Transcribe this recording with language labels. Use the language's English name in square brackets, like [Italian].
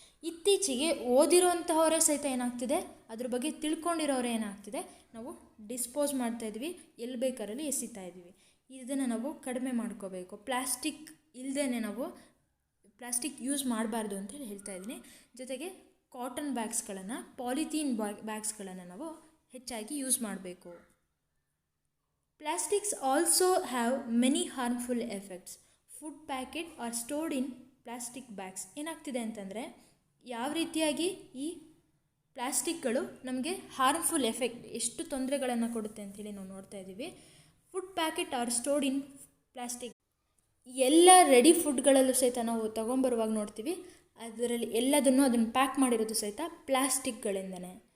[Kannada] ಇತ್ತೀಚೆಗೆ ಓದಿರೋಂತಹವರೇ ಸಹಿತ ಏನಾಗ್ತಿದೆ, ಅದ್ರ ಬಗ್ಗೆ ತಿಳ್ಕೊಂಡಿರೋರೇ ಏನಾಗ್ತಿದೆ, ನಾವು ಡಿಸ್ಪೋಸ್ ಮಾಡ್ತಾಯಿದ್ವಿ, ಎಲ್ಲಿ ಬೇಕಾರಲ್ಲಿ ಎಸಿತಾ ಇದ್ವಿ. ಇದನ್ನು ನಾವು ಕಡಿಮೆ ಮಾಡ್ಕೋಬೇಕು. ಪ್ಲಾಸ್ಟಿಕ್ ಇಲ್ಲದೇ ನಾವು ಪ್ಲಾಸ್ಟಿಕ್ ಯೂಸ್ ಮಾಡಬಾರ್ದು ಅಂತೇಳಿ ಹೇಳ್ತಾ ಇದ್ದೀನಿ. ಜೊತೆಗೆ ಕಾಟನ್ ಬ್ಯಾಗ್ಸ್ಗಳನ್ನು, ಪಾಲಿಥೀನ್ ಬ್ಯಾಗ್ಸ್ಗಳನ್ನು ನಾವು ಹೆಚ್ಚಾಗಿ ಯೂಸ್ ಮಾಡಬೇಕು. [English] Plastics also have many harmful effects. Food packet are stored in plastic bags. [Kannada] ಏನಾಗ್ತಿದೆ ಅಂತಂದರೆ, ಯಾವ ರೀತಿಯಾಗಿ ಈ ಪ್ಲಾಸ್ಟಿಕ್ಗಳು ನಮಗೆ ಹಾರ್ಮ್ಫುಲ್ ಎಫೆಕ್ಟ್, ಎಷ್ಟು ತೊಂದರೆಗಳನ್ನು ಕೊಡುತ್ತೆ ಅಂಥೇಳಿ ನಾವು ನೋಡ್ತಾ ಇದ್ದೀವಿ. [English] Food packet are stored in plastic. [Kannada] ಎಲ್ಲ ರೆಡಿ ಫುಡ್ಗಳಲ್ಲೂ ಸಹಿತ ನಾವು ತೊಗೊಂಬರುವಾಗ ನೋಡ್ತೀವಿ, ಅದರಲ್ಲಿ ಎಲ್ಲದನ್ನು ಅದನ್ನು ಪ್ಯಾಕ್ ಮಾಡಿರೋದು ಸಹಿತ ಪ್ಲಾಸ್ಟಿಕ್ಗಳಿಂದನೇ.